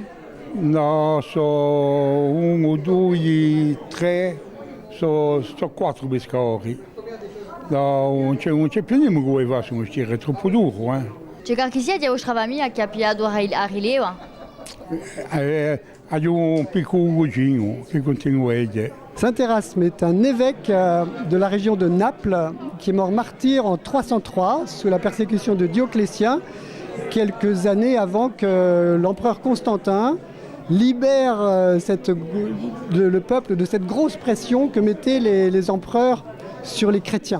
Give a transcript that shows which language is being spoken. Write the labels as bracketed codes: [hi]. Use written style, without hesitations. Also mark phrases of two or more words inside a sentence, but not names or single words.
[it] No, sono 1, 2, 3, sono 4 pescatori. No, non c'è più niente che vuoi fare su questo, è troppo duro. C'è qualche di vostra famiglia che ha pigliato a rileva? Ho un piccolo cugino che continua a dire. [fr] Saint Erasme est un évêque de la région de Naples qui est mort martyr en 303 sous la persécution de Dioclétien, quelques années avant que l'empereur Constantin libère le peuple de cette grosse pression que mettaient les empereurs sur les chrétiens.